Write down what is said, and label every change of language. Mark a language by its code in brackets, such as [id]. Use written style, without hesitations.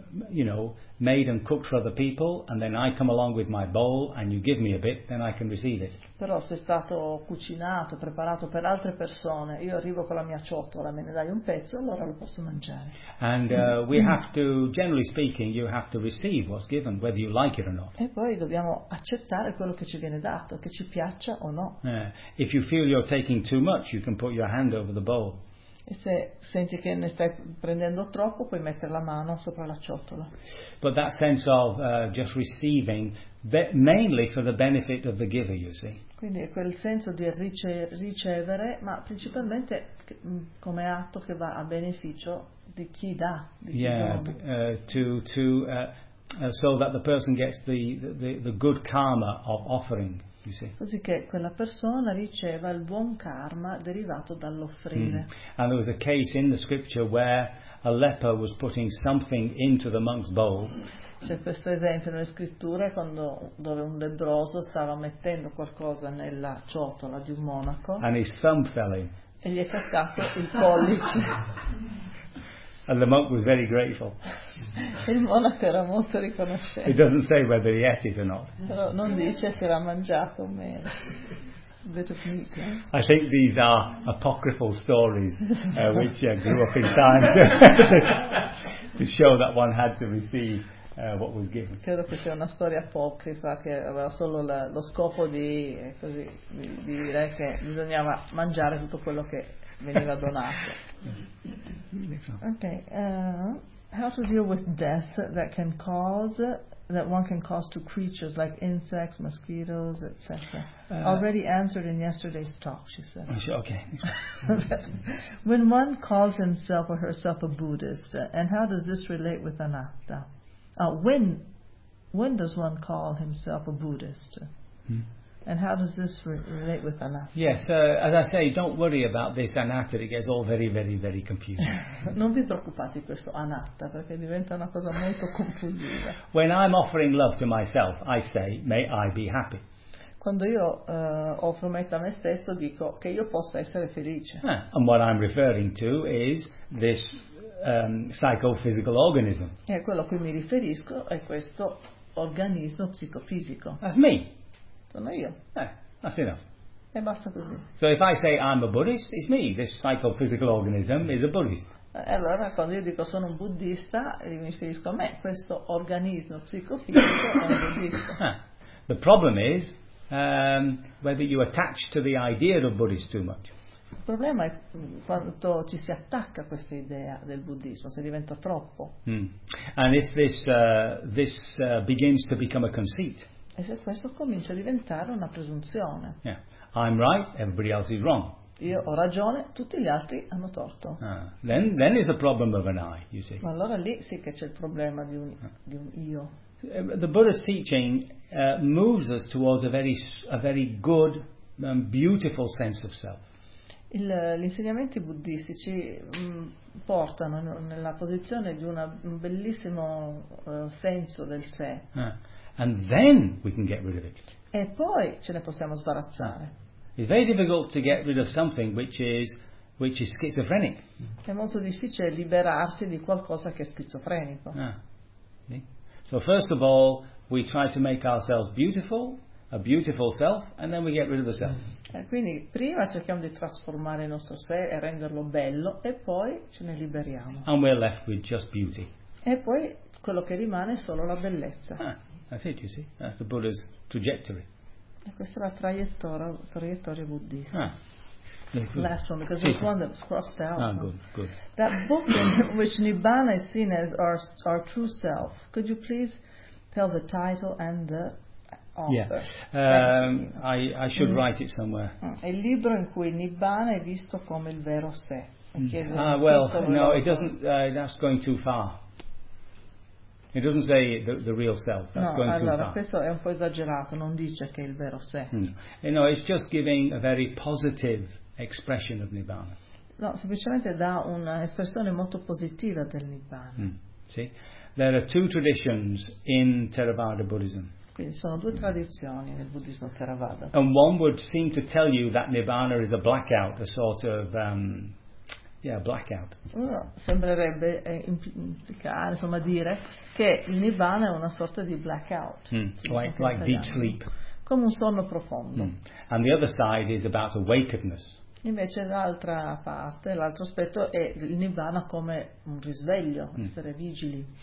[en] you know, made and cooked for other people, and then I come along with my bowl and you give me a bit, then I can receive it. [it] Però se è stato cucinato, preparato per altre persone, io arrivo con la mia ciotola, me ne dai un pezzo, allora lo posso mangiare. [en] And we have to, generally speaking, you have to receive what's given, whether you like it or not. [it] E poi dobbiamo accettare quello che ci viene dato, che ci piaccia o no. [en] If you feel you're taking too much, you can put your hand over the bowl. [it] E se senti che ne stai prendendo troppo, puoi mettere la mano sopra la ciotola. [en] But that sense of just receiving, mainly for the benefit of the giver, you see. [it] Quindi è quel senso di ricevere, ma principalmente come atto che va a beneficio di chi dà. [en] So that the person gets the good karma of offering, you see. [it] Così che quella persona riceva il buon karma derivato dall'offrire. [en] And there was a case in the scripture where a leper was putting something into the monk's bowl. [it] C'è questo esempio nelle scritture quando, dove un lebbroso stava mettendo qualcosa nella ciotola di un monaco. [en] And his thumb fell in. [it] E gli è cascato il pollice. [en] And the monk was very grateful. [it] Il monaco era molto riconoscente. [en] He doesn't say whether he ate it or not. [it] Però non dice se l'ha mangiato o meno. [en] I think these are apocryphal stories which grew up in time to show that one had to receive what was given. [it] Credo che sia una storia apocrifa che aveva solo lo scopo di così di dire che bisognava mangiare tutto quello che veniva donato. [en] Okay, how to deal with death that can cause, that one can cause to creatures like insects, mosquitoes, etc. Already answered in yesterday's talk, she said. Okay. When one calls himself or herself a Buddhist, and how does this relate with anatta? When does one call himself a Buddhist? And how does this relate with anatta? Yes, as I say, don't worry about this anatta. It gets all very, very, very confusing. [it] Non vi preoccupate di questo anatta, perché diventa una cosa molto confusiva. [en] When I'm offering love to myself, I say, may I be happy. [it] Quando io offro metta a me stesso, dico che io possa essere felice. [en] And what I'm referring to is this psychophysical organism. [it] E quello a cui mi riferisco è questo organismo psicofisico. [en] That's me. [it] Sono io. [en] That's enough. [it] E basta così. [en] So if I say I'm a Buddhist, it's me. This psychophysical organism is a Buddhist. [it] E allora quando io dico sono un buddista, mi riferisco a me. Questo organismo psicofisico è un buddista. [en] The problem is whether you attach to the idea of Buddhist too much. [it] Il problema è quanto ci si attacca a questa idea del buddismo, se diventa troppo. [en] And if this begins to become a conceit. [it] E se questo comincia a diventare una presunzione. [en] Yeah. I'm right, everybody else is wrong. [it] Io ho ragione, tutti gli altri hanno torto. [en] Then is a problem of an I, you see. [it] Ma allora lì sì che c'è il problema di un io. [en] The Buddha's teaching moves us towards a very good and beautiful sense of self. [it] Gli insegnamenti buddistici portano nella posizione di un bellissimo senso del sé. [en] And then we can get rid of it. [it] E poi ce ne possiamo sbarazzare. [en] It's very difficult to get rid of something which is schizophrenic. [it] È molto difficile liberarsi di qualcosa che è schizofrenico. [en] So first of all, we try to make ourselves beautiful, a beautiful self, and then we get rid of the self. [it] Quindi prima cerchiamo di trasformare il nostro sé e renderlo bello, e poi ce ne liberiamo. [en] And we're left with just beauty. [it] E poi quello che rimane è solo la bellezza. [en] That's it, you see. That's the Buddha's trajectory. [it] E questa è la traiettoria buddista. [en] Last one, because this one that was crossed out. Good. That book in which Nibbana is seen as our true self. Could you please tell the title and the author? Yeah, I should write it somewhere. [it] Il libro in cui Nibbana è visto come il vero sé. [en] Well, no, it doesn't. That's going too far. It doesn't say the real self. That's no, going [it] allora, [en] too far. [it] Questo è un po' esagerato. Non dice che è il vero sé. [en] No, it's just giving a very positive expression of Nibbana. [it] No, semplicemente dà una espressione molto positiva del Nibbana. [en] See? There are two traditions in Theravada Buddhism. [it] Quindi sono due tradizioni nel buddismo Theravada. [en] And one would seem to tell you that Nibbana is a blackout, a sort of Yeah, blackout. [it] No, sembrerebbe implicare, insomma, dire che il nirvana è una sorta di blackout. [en] Like deep sleep. [it] Come un sonno profondo. Mm. [en] And the other side is about awakeness. [it] Invece l'altra parte, l'altro aspetto è il nirvana come un risveglio, essere vigili.